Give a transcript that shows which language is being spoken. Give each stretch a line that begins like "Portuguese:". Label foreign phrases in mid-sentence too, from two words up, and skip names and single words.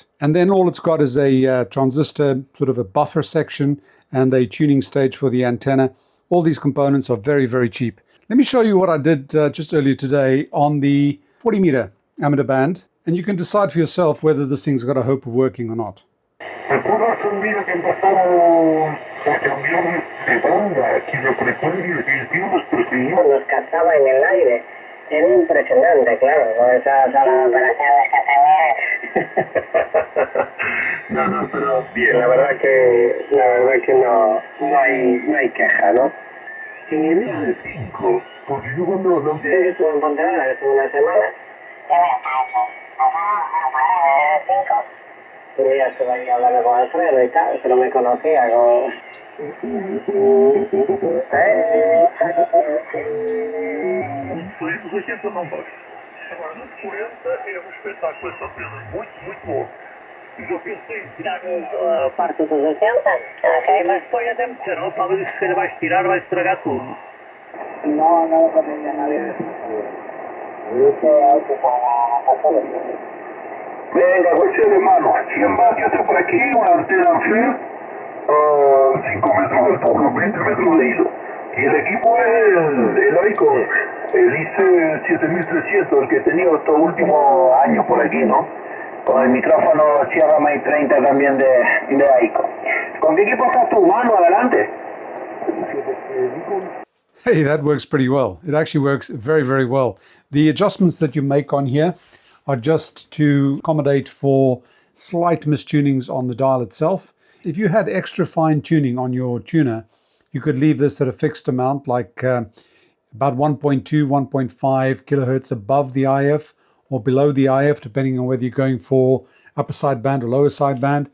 English: And then all it's got is a transistor, sort of a buffer section, and a tuning stage for the antenna. All these components are very, very cheap. Let me show you what I did just earlier today on the 40 meter amateur band, and you can decide for yourself whether this thing's got a hope of working or not.
Spanish: ¿Recuerdas un día que empezaron a cambiar de banda y de frecuencia y nos perseguían? Nos captaba en el aire. Era impresionante, claro, con esas operaciones que tenía. No, pero bien. La verdad que no hay queja, ¿no? En el S5, porque yo cuando hablamos Sí, estuve en Pontevedra, estuve una semana. ¿Qué me está hecho? ¿5? Pero ya estuve ahí hablando con Alfredo y tal, pero me conocía como...
Portuguese: Os 80 não basta. Agora, nos 40 é um espetáculo, essa pena, muito bom. E eu pensei em tirar a parte dos 80, ok, mas põe a tempo. Se não, talvez se ele vai tirar, vai estragar tudo.
Spanish: No lo podría nadie. Venga, cuestión hermano, 100 vatios por aquí, una antena FED, 5 metros de altura, 20 metros de hilo. Y el equipo es el Icon, el IC7300, el que he tenido estos últimos años por aquí, ¿no? con el micrófono Sierra May 30 también de Icon. ¿Con qué equipo estás tú, mano? Adelante.
English: Hey, that works pretty well. It actually works very, very well. The adjustments that you make on here are just to accommodate for slight mistunings on the dial itself. If you had extra fine tuning on your tuner, you could leave this at a fixed amount, like about 1.2, 1.5 kilohertz above the IF or below the IF, depending on whether you're going for upper sideband or lower sideband.